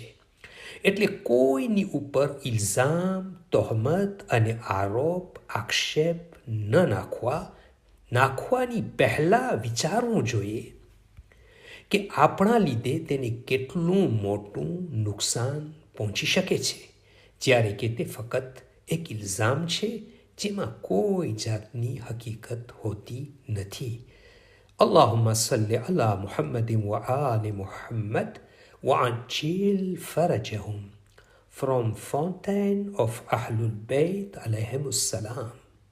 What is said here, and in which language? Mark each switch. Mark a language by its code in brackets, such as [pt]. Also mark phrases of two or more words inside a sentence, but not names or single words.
[gu] એટલે કોઈની ઉપર ઇલ્ઝામ, તોહમત અને આરોપ, આક્ષેપ ન નાખવાની પહેલાં વિચારવું જોઈએ કે આપણા લીધે તેને કેટલું મોટું નુકસાન પહોંચી શકે છે, જ્યારે કે તે ફક્ત એક ઇલ્ઝામ છે જેમાં કોઈ જાતની હકીકત હોતી નથી. [ar] اللهم صل على محمد وآل محمد وعجل فرجهم from Fountain of Ahlul Bayt عليهم السلام.